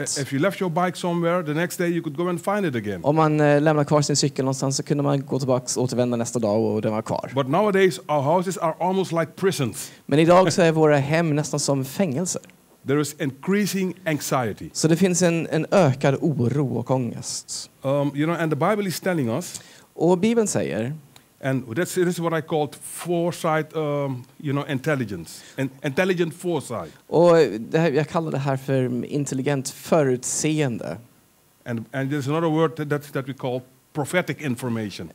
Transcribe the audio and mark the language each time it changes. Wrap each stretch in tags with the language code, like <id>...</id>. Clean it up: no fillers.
<en>If you left your bike somewhere, the next day you could go and find it again.</en> <sv>Om man lämnar kvar sin cykel någonstans så kunde man gå tillbaka och återvända nästa dag och den var kvar.</sv> <en>But nowadays our houses are almost like prisons.</en> <sv>Men idag så är våra hem nästan som fängelser.</sv> <en>There is increasing anxiety.</en> <sv>Så det finns en ökad oro och ångest.</sv> <en>And the Bible is telling us.</en> <sv>Och Bibeln säger.</sv> <en>And this is what I called foresight, intelligence, intelligent foresight.</en> <sv>Och jag kallar det här för intelligent förutseende.</sv> <en>And there's another word that we call prophetic information.</en>